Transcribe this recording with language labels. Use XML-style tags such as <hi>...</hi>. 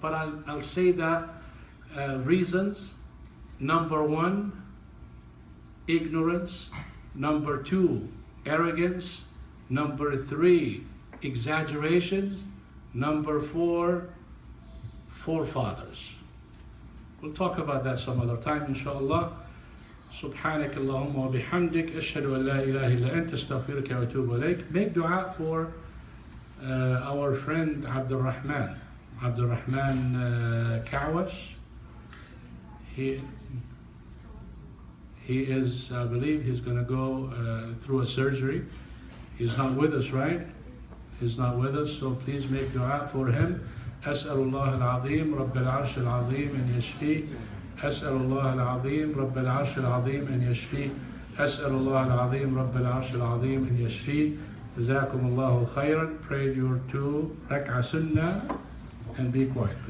<en>But I'll say that reasons, number one, ignorance, number two, arrogance, number three, exaggerations, number four, forefathers. We'll talk about that some other time, inshallah.</en> <ar>سبحانك اللهم وبحمدك أشهد أن لا إله إلا أنت أستغفرك وأتوب إليك.</ar> <en>Make dua for our friend Abdul Rahman Kawash. He is, I believe he's going to go through a surgery. He's not with us, right? He's not with us, so please make dua for him.</en> <ar>أسأل الله العظيم رب العرش العظيم أن يشفيه. أسأل الله العظيم رب العرش العظيم أن يشفيه. أسأل الله العظيم رب العرش العظيم أن يشفيه. جزاكم الله خيرا.</ar> <en>Pray your 2 rak'ah sunnah and be quiet, please.</en>